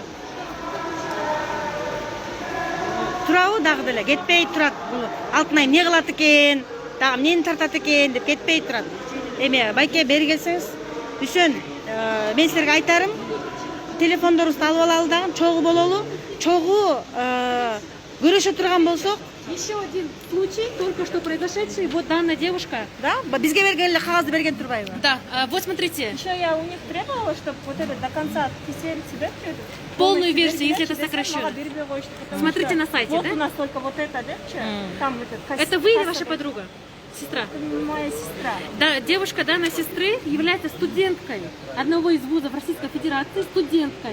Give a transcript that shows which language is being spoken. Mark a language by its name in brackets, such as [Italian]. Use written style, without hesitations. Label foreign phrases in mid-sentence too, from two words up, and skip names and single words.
[Kyrgyz] Турабы дагы деле кетпей турат. Алтынай эмне кылат экен, дагы эмнени тартат экен деп кетпей турат. Эме байке бери келсеңиз, Үсөн, мен силерге айтарым, телефондорубузду алып алалы дагы, чогуу бололу. Чогуу көрүшө турган болсок. [Russian] Еще один случай, только что произошедший. Вот данная девушка. Да? [Kyrgyz] Бизге берген эле кагазды берген турбайбы? [Russian] Да, вот смотрите. Еще я у них требовала, чтобы вот это до конца отписали себя. Полную версию, если это сокращенно. Смотрите на сайте, вот да? Вот у нас только вот это, да? Там это вы или ваша подруга? Сестра? Моя сестра. Да, девушка данной сестры является студенткой одного из вузов Российской Федерации, студенткой.